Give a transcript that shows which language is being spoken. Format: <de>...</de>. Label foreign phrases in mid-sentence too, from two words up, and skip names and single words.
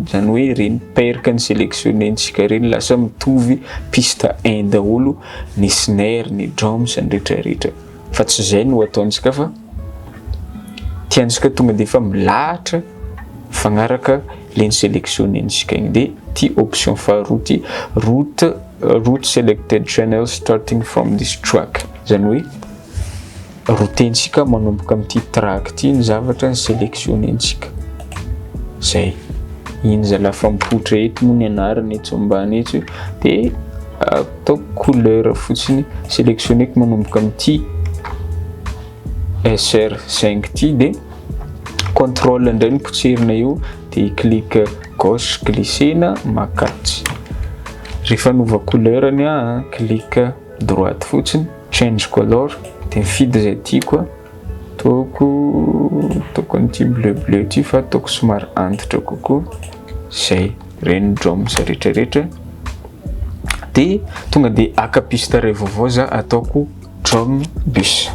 <mg>Zany hoe reny perky ny sélectionnentsika reny lasa mitovy piste 1 daholo, ny snare, ny drums, ny rehetrarehetra. Fa tsy izay no ataontsika fa tiantsika tonga dia efa milahatra fagnaraka le sélectionnentsika igny. Dia ty option faharoa ty,</mg> <en>route selected channel starting from this track.</en> <mg>Zany hoe routentsika manomboka amin'ity track ty ny zavatra ny sélectionnentsika. Zay. Iny zalafa mipoitra eto moa ny anarany eto ambany eto dia ataoko couleur fotsiny sélectionneko manomboka amin'ity SR5 ty dia contrôle indray ny potserina io dia</mg> <fr>clic gauche</fr> <mg>glissena makatry. Rehefa nova couleurany</mg> <fr>clic droite</fr> <mg>fotsiny</mg> <en>change color</en> <mg>dia mifidy izay tiako ataoko an'ity bleu ty fa ataoko somary antitra kokoa. Zay reny drums rehetrarehetra. Dia tonga dia aka piste ray vaovao za ataoko</mg> <en>drum bus.</en>